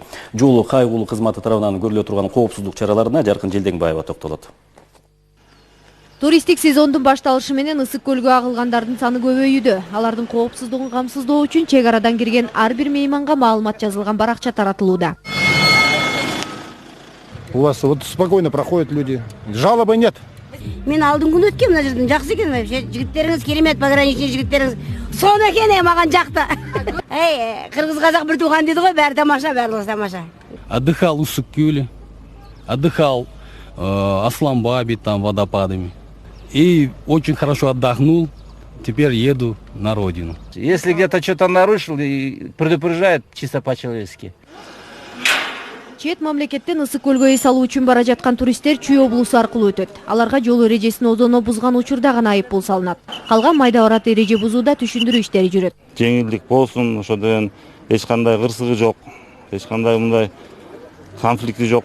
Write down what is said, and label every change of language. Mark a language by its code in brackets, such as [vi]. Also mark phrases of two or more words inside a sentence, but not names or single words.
[ky] Жол кайгылуу кызматы тарабынан көрүлө турган коопсуздук чараларына Жаркын Желдеңбаева токтолот. Туристик сезондун башталышы менен Ысык көлгө агылгандардын саны көбөйүүдө. Алардын коопсуздугун камсыздоо үчүн чек арадан кирген ар бир мейманга маалымат жазылган баракча таратылууда. [ru] У вас вот спокойно проходят люди. Жалобы нет. [ky] Мен алдын күн өткем, мына жерден жакшы экен. Жигиттериңиз керемет, пограничный жигиттериңиз. [kk] Сон экен маған жакты. Кыргыз казак бир тууган дейди го, баары тамаша, баары тамаша. [ru] Отдыхал Ысык көле, отдыхал Асланбабе, там водопадами. И очень хорошо отдохнул, теперь еду на родину. Если где-то что-то нарушил, и предупреждает чисто по-человечески. [ky] Чет мамлекеттен Ысык көлгө эс алуу үчүн бара жаткан туристтер Чүй облусу аркылуу өтөт. Аларга жол эрежесин одоно бузган учурда гана айып пул салынат. Калган майда барат эреже бузууда түшүндүрүү иштери жүрөт. Жеңилдик болсун, ошодон эч кандай кырсыгы жок, эч кандай мындай конфликти жок.